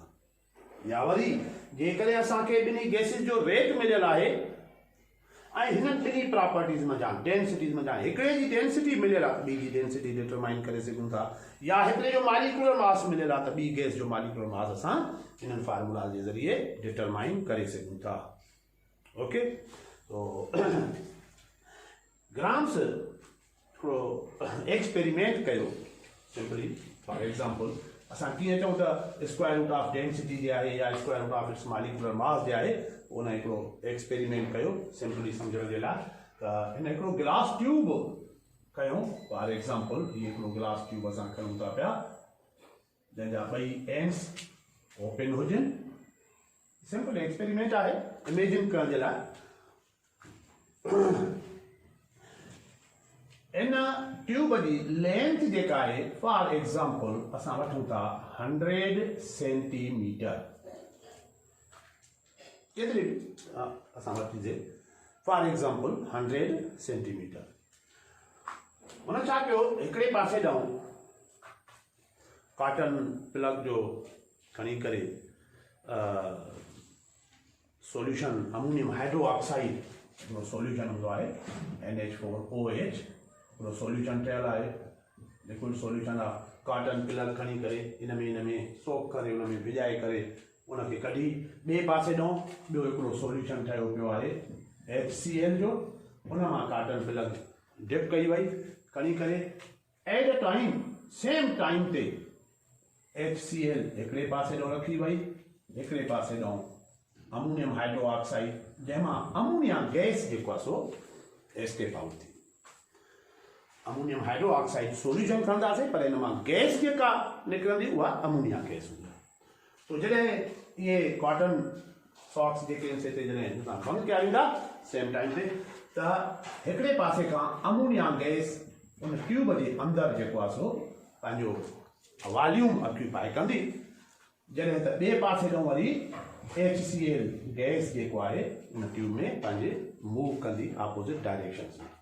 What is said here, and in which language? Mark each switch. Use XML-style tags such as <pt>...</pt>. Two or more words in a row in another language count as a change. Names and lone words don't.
<sd>या वरी जेकॾहिं असांखे ॿिन्ही गैसिस जो रेट मिलियल आहे ऐं हिननि ॿिन्ही प्रॉपर्टीज़ मंझां डेंसिटीज़ मंझां हिकिड़े जी डेंसिटी मिलियल आहे त ॿी जी</sd> <en>density determine</en> <sd>करे सघूं था, या हिकिड़े जो</sd> <en>molecular mass</en> <sd>मिलियल आहे त ॿी गैस जो</sd> <en>molecular mass</en> <sd>असां हिननि फार्मूला जे ज़रिए डिटरमाइन करे सघूं था। ओके, तो ग्राम्स थोरो एक्सपेरिमेंट कयो सिंपली।</sd> <en>for example</en> <sd>असां कीअं चऊं त</sd> <en>square root of density</en> <sd>जे आहे या</sd> <en>square root of its molecular mass</en> <sd>जे आहे, उन हिकिड़ो एक्सपेरिमेंट कयो सिंपली सम्झण जे लाइ। त हिन हिकिड़ो</sd> <en>glass tube</en> <sd>कयूं,</sd> <en>for example</en> <sd>हीअ हिकिड़ो</sd> <en>glass tube</en> <sd>असां खणूं था पिया जंहिंजा ॿई</sd> <en>ends open</en> <sd>हुजनि।</sd> <en>simple experiment</en> <sd>आहे इमेजिन करण जे लाइ। इन ट्यूब जी लेंथ जेका आहे</sd> <en>for example</en> <sd>असां वठूं था 100 सेंटीमीटर, केतिरी असां वठीसीं</sd> <en>for example</en> <sd>100 सेंटीमीटर। हुन छा कयो, हिकिड़े पासे ॾांहुं</sd> <en>cotton plug</en> <sd>जो खणी करे</sd> <en>solution ammonium hydro oxide</en> <sd>हिकिड़ो सोल्यूशन हूंदो आहे NH4OH, हिकिड़ो सोल्यूशन ठहियलु आहे,</sd> <en>liquid solution</en> <sd>आहे</sd> <en>cotton pillar</en> <sd>खणी करे इन में सोक करे उन में भिजाए करे उनखे कढी ॿिए पासे ॾांहुं ॿियो हिकिड़ो सोल्यूशन ठहियो पियो आहे HCl जो। उन मां</sd> <en>cotton pillar dip</en> <sd>कई वई खणी करे</sd> <en>at a time same time</en> <sd>ते HCl हिकिड़े पासे ॾांहुं रखी वई, हिकिड़े पासे ॾांहुं</sd> <en>ammonium hydroxide</en> <sd>जंहिंमां</sd> <en>ammonia gas</en> <sd>जेको आहे सो</sd> <en>escape out</en> <sd>थी।</sd> <en>ammonium hydroxide solution</en> <sd>खणंदासीं पर हिन मां गैस जेका निकिरंदी उहा</sd> <en>ammonia gas</en> <sd>हूंदी। तो जॾहिं इहे</sd> <en>cotton socks</en> <sd>जेके आहिनि हिते जॾहिं तव्हां बंदि कया वेंदा</sd> <en>same time</en> <sd>ते त हिकिड़े पासे खां</sd> <en>ammonia gas</en> <sd>उन ट्यूब जे अंदरि जेको आहे सो पंहिंजो</sd> <en>volume occupy</en> <sd>कंदी, जॾहिं त ॿिए पासे ॾांहुं वरी</sd> <en>HCl gas</en> <sd>जेको आहे उन ट्यूब में पंहिंजे मूव कंदी</sd> <en>opposite directions</en> <sd>में।</sd>